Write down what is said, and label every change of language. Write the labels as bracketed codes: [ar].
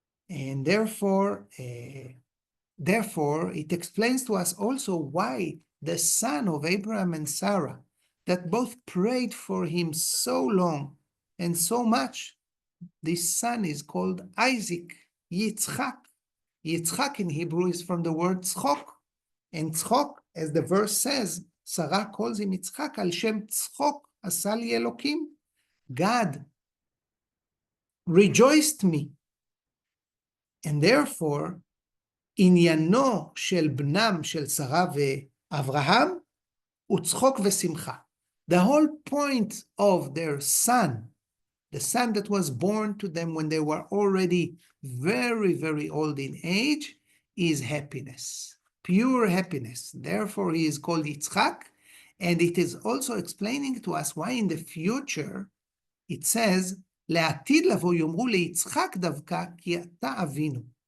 [en] And therefore, it explains to us also why the son of Abraham and Sarah, that both prayed for him so long and so much, this son is called Isaac, Yitzchak. Yitzchak in Hebrew is from the word tzchok. And tzchok, as the verse says, Sarah calls him Yitzchak [he] al shem tzchok asa li Elokim. [en] God rejoiced me. And therefore, [he] עניינו של בנם של שרה ואברהם הוא צחוק ושמחה. [en] The whole point of their son, the son that was born to them when they were already very, very old in age, is happiness, pure happiness. Therefore, he is called Yitzchak, and it is also explaining to us why in the future it says, [he] לעתיד לבוא יאמרו ליצחק דווקא כי אתה אבינו.